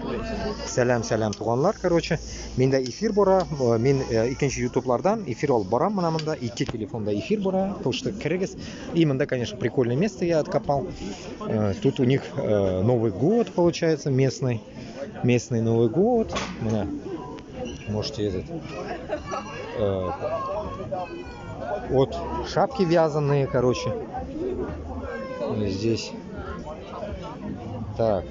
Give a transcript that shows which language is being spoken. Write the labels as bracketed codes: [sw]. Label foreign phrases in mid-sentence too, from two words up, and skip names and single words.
[tt] Сәлам туганлар, короче. Миндә эфир бара. Мин икенче ютублардан эфир алып барам. Менә монда ике телефонда эфир бара. Просто кирегез. И монда, [ru] конечно, прикольное место я откопал. Тут у них Новый год получается местный. Местный Новый год. Менә можете этот вот шапки вязаные, короче. Здесь так.